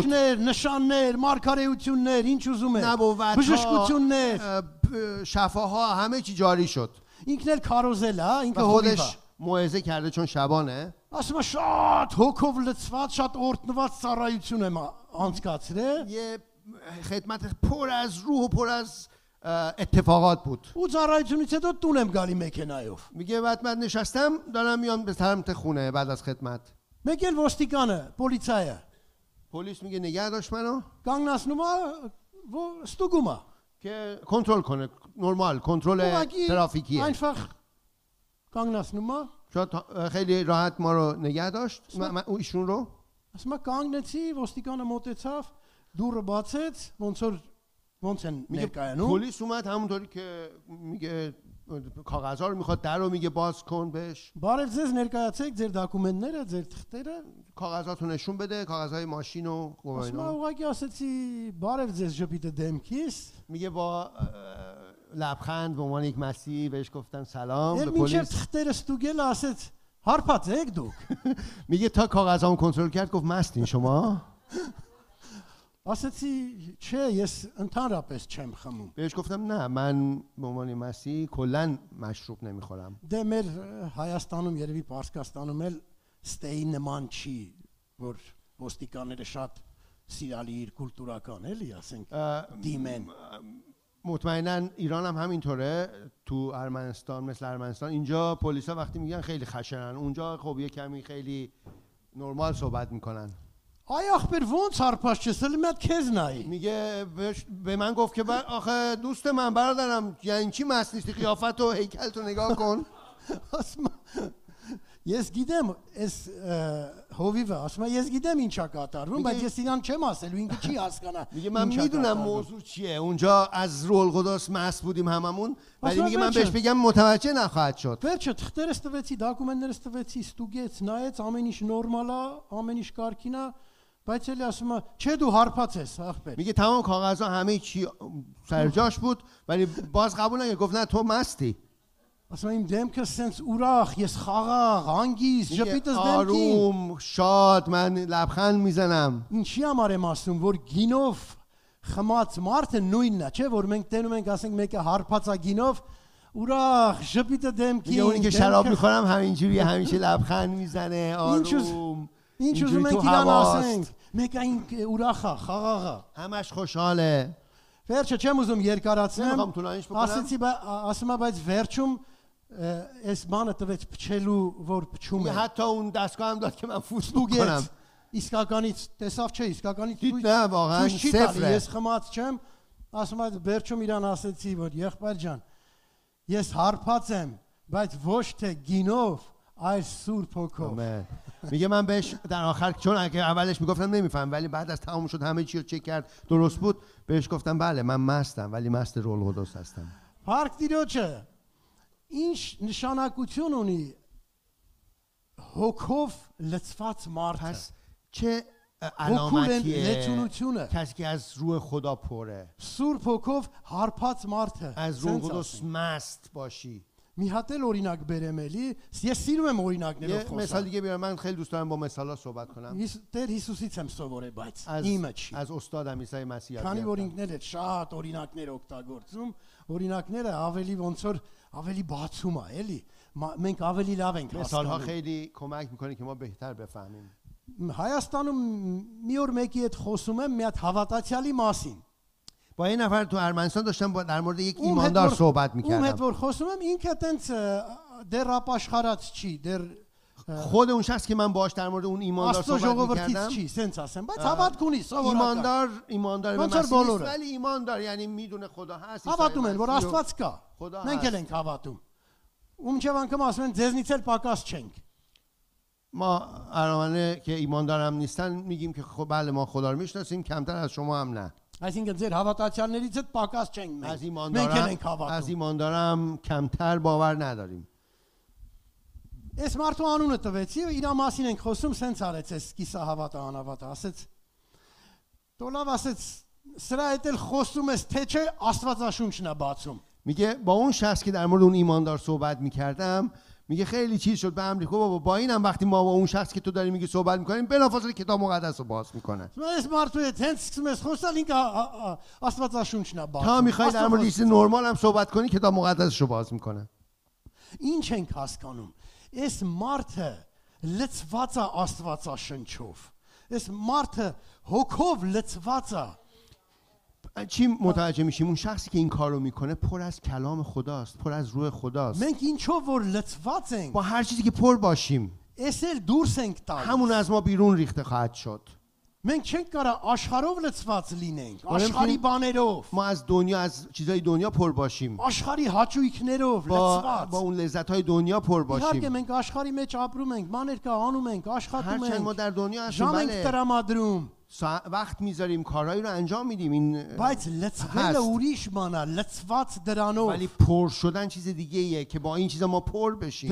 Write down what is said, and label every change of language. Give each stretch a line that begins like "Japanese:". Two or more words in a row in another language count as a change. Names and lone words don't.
Armenian: Հրաշքներ, նշաններ, մարգարեություններ, ինչ ուզում եք բժշկություններ
Persian: شفاها همه چی جاری شد
Armenian: ինքն էլ քարոզել է ինքը
Persian: و
Armenian: հովիվ է
Persian: خودش موعظه کرده چون شبانه
Armenian: ասում է շատ հոգով լցված շատ օրտնված ծառայություն եմ անցկացրել
Persian: یه خدمت پر از روح و پر از اتفاقات بود
Armenian: ու ծառայությունից հետո տուն եմ գալի մեքենայով
Persian: میگه بعد من نشستم دارم میام به سمت خونه بعد از خدمت
Armenian: մեկ էլ ոստիկանը պոլիցայը
Persian: پلیس میگه نگه داشت منو
Armenian: կանգնացնում է ստուգում է
Persian: که کنترل کنه نرمال کنترل ترافیکیه
Armenian: einfach կանգնացնում է
Persian: شاید خیلی راحت ما رو نگه داشت ایشون رو
Armenian: ասում է կանգնեցի ոստիկանը մոտեցավ դուռը բացեց ոնց են ներկայանում
Persian: پلیس اومد همونطوری که میگه کاغذها رو میخواد در رو میگه باز کن بهش
Armenian: Բարև ձեզ ներկայացեք ձեր դոկումենտները, ձեր թղթերը։
Persian: کاغذاتو نشون بده کاغذهای ماشین و
Armenian: Ասում
Persian: قوانین
Armenian: ուղղակի ասեցի բարև ձեզ ժպիտը դեմքիս։
Persian: میگه با لبخند به عنوان یک مسیحی بهش گفتن سلام به
Armenian: Էլ մինչև
Persian: پلیس
Armenian: թղթերը ստուգել ասեց հարբած եք դուք։
Persian: میگه تا کاغذامو کنترل کرد گفت مستین شما
Armenian: Ասեցի չէ, ես ընդհանրապես չեմ խմում։
Persian: بهش گفتم نه من به عنوان مسیحی کلا مشروب نمیخورم
Armenian: Դե մեր Հայաստանում երևի Պարսկաստանում էլ ստեյի նման չի, որ ոստիկանները շատ սիրալի իր կուլտուրական էլի, ասենք դիմեն։
Persian: مطمئنا ایران هم همینطوره تو ارمنستان مثل ارمنستان اینجا پلیسا وقتی میگن خیلی خشنن اونجا خب یه کمی خیلی نرمال صحبت میکنن
Armenian: Այ ախպեր ոնց հարբած չես, ելի մի հատ քեզ նայի։
Persian: میگه به من گفت که آخه دوست من برادرم یعنی چی مست نیستی قیافت و هیکل تو نگاه کن
Armenian: Ասում ես գիտեմ, այս հովիվը, ասում ես գիտեմ ինչա կատարվում, բայց ես իրան չեմ ասելու, ինքը չի հասկանա։
Persian: میگه من میدونم موضوع چیه اونجا از روح القدس مست بودیم هممون ولی میگه من بهش بگم متوجه نخواهد شد
Armenian: Վերջը թղթերս տվեցի, դոկումենտներս տվեցի, ստուգեց, նայեց, ամեն ինչ նորմալ է, ամեն ինչ կարգին է, բայց էլի ասում է, չէ դու հարբած ես, ախպեր։
Persian: میگه تمام کاغذها همه چی سر جاش بود ولی باز قبول نکرد گفت نه تو مستی
Armenian: Ասում իմ դեմքը սենց ուրախ, ես խաղաղ, հանգիստ, ժպիտս դեմքին։
Persian: آروم شاد من لبخند میزنم
Armenian: Ինչի համար եմ ասում, որ գինով խմած մարդը նույնն է, չէ՞ որ մենք տենում ենք, ասենք մեկը հարբած է գինով, ուրախ, ժպիտը
Persian: میگه اونی که
Armenian: դեմքին։
Persian: شراب میخورم همینجوری همیشه لبخند میزنه آروم
Armenian: Ինչ ուզում ենք իրան ասենք, մեկը ուրախ է, խաղաղ է։
Persian: همش خوشحاله
Armenian: Վերջը չեմ ուզում երկարացնեմ։
Persian: نمیخوام طولانیش بکنم.
Armenian: Ասեցի, ասում եմ, բայց վերջում այս բանը տվեց փչելու, որ փչում
Persian: میگه
Armenian: է։
Persian: حتی اون دستگاه هم داد که من فوت بکنم
Armenian: Ստուգեց։ Իսկականից տեսավ չէ, իսկականից
Persian: دید نه واقعا صفره
Armenian: Ես խմած չեմ, ասում եմ, վերջում իրան ասեցի, որ եղբայր ջան, ես հարբած եմ, բայց ոչ թե գինով, այլ Սուրբ Հոգով։
Persian: میگه من بهش در آخر چون اگه اولش میگفتم نمیفهم ولی بعد از تمام شد همه چی رو چک کرد درست بود بهش گفتم بله من مستم ولی مست روح القدس هستم
Armenian: Փառք Տիրոջը։ Ինչ նշանակություն ունի հոգով լցված մարդը։
Persian: پس چه
Armenian: Հոգու
Persian: علامتیه
Armenian: լեցունությունը։
Persian: کسی که از روح خدا پره
Armenian: Սուրբ Հոգով հարբած մարդը։
Persian: از روح
Armenian: Սենց
Persian: القدس
Armenian: ասում։
Persian: مست باشی
Armenian: Մի հատ էլ օրինակ բերեմ էլի, ես սիրում եմ
Persian: یه
Armenian: օրինակներով
Persian: مثال
Armenian: խոսալ։
Persian: دیگه بیارم من خیلی دوست دارم با مثالا صحبت کنم
Armenian: Տեր Հիսուսից եմ սովորել, բայց
Persian: از
Armenian: իմը չի։
Persian: از استادم عیسی مسیح
Armenian: Քանի որ
Persian: یاد
Armenian: ինքն էլ է շատ օրինակներ օգտագործում, օրինակները ավելի ոնց որ ավելի բացում է, էլի։ Մենք ավելի լավ ենք
Persian: مثالها
Armenian: հասկանում։
Persian: خیلی کمک میکنه که ما بهتر بفهمیم
Armenian: Հայաստանում մի օր մեկի հետ խոսում եմ մի հատ հավատացյալի մասին։
Persian: با این نفر تو ارمنستان داشتم در مورد یک ایماندار صحبت
Armenian: Ում հետ
Persian: میکردم
Armenian: որ խոսում եմ, ինքը տենց դեռ ապաշխարած չի, դեռ
Persian: خود اون شخص که من باهاش در مورد اون ایماندار
Armenian: Աստծո
Persian: صحبت
Armenian: ժողովրդից
Persian: می‌کردم
Armenian: չի, սենց ասեմ, բայց հավատք ունի սովորական։
Persian: ایماندار به
Armenian: ոնց որ
Persian: مسیح نیست
Armenian: բոլորը։
Persian: ولی ایماندار یعنی میدونه خدا هست عیسی
Armenian: Հավատում են, որ
Persian: مسیح رو.
Armenian: Աստված կա։
Persian: خدا
Armenian: Մենք
Persian: هست.
Armenian: էլ ենք հավատում։ Ումջև անգամ ասում են ձեզնից էլ պակաս չենք։
Persian: ما ارامنه که ایماندار هم نیستن میگیم که خب بله ما خدا رو میشناسیم کمتر از شما هم نه
Armenian: Այսինքն ձեր հավատացյալներից էլ պակաս չենք
Persian: از
Armenian: մենք։ Մենք էլ ենք
Persian: از
Armenian: հավատում։
Persian: ایماندارم کمتر باور نداریم
Armenian: Այս մարդու անունը տվեցի, իր մասին ենք խոսում, սենց արեց այս կիսահավատը անհավատը, ասեց։ Դու լավ ասեց, սրա հետ էլ խոսում ես, թե չէ Աստվածաշունչն է բացում։
Persian: میگه با اون شخص که در مورد اون ایماندار صحبت میکردم میگه خیلی چیز شد به هم ریخت بابا با اینم وقتی ما با اون شخص که تو داری میگی صحبت میکنیم بلافاصله کتاب مقدس رو باز میکنه
Armenian: Այս մարդու հետ հենց սկսում ես խոսալ, ինքը Աստվածաշունչն է
Persian: تا
Armenian: բացում։
Persian: میخوای در مورد چیز نرمال هم صحبت کنی کتاب مقدسش رو باز میکنه
Armenian: Ինչ ենք հասկանում։ Այս մարդը լծված է Աստվածաշնչով։ Այս մարդը հոգով լծված է։
Persian: چی متوجه میشیم اون شخصی که این کارو میکنه پر از کلام خداست پر از روح خداست
Armenian: Մենք ինչով որ լծված ենք,
Persian: با هر چیزی که پر باشیم
Armenian: այս էլ դուրս ենք տալիս։
Persian: همون از ما بیرون ریخته خواهد شد
Armenian: Մենք չենք կարա աշխարհով լծված լինենք, Ուրեմն աշխարհի բաներով,
Persian: ما از دنیا از چیزای دنیا پر باشیم
Armenian: աշխարհի հաճույքներով
Persian: با
Armenian: լծված։
Persian: اون لذت های دنیا پر
Armenian: Իհարկե
Persian: باشیم
Armenian: մենք աշխարհի մեջ ապրում ենք, բաներ կա անում ենք, աշխատում
Persian: هرچند ما
Armenian: ենք,
Persian: در دنیا هستیم
Armenian: ժամ ենք
Persian: بله
Armenian: տրամադրում,
Persian: وقت میذاریم کارهایی رو انجام میدیم این
Armenian: բայց լծվելը ուրիշ բան է, լծված դրանով։
Persian: ولی پر شدن چیز دیگه ایه که با این چیزا ما پر بشیم